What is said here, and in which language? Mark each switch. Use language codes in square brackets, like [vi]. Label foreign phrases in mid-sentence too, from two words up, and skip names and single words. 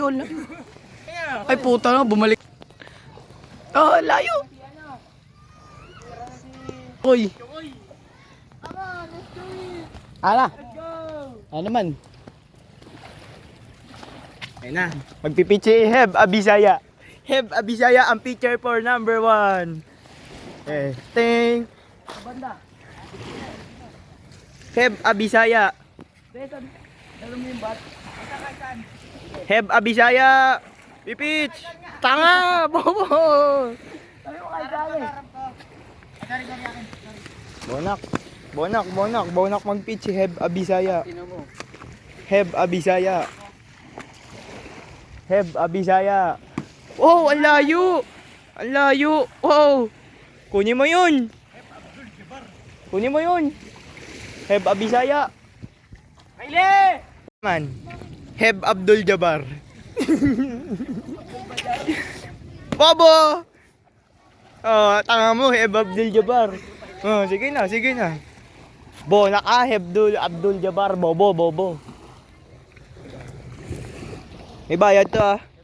[tl] Ay puta na, bumalik. Oh, layo. Uy. Ala. Ano naman? Ayun na. Magpipichi Heb Abisaya. Heb Abisaya ang pitcher for number 1. Eh, ting. Heb Abisaya. Heb Abisaya. Pipich. Tanga, bobo. Bonak magpitch si Heb Abisaya. Heb Abisaya. Heb Abisaya. Oh, ang layo. Ang layo. Wow. Kunin mo yun. Heb Abisaya. Kaile! Man. Heb Abdul Jabbar. Bobo! Oh, tanga mo, Heb Abdul Jabbar. Oh, sige na. Bonak Heb Abdul Jabbar, bobo. May bayad to ah.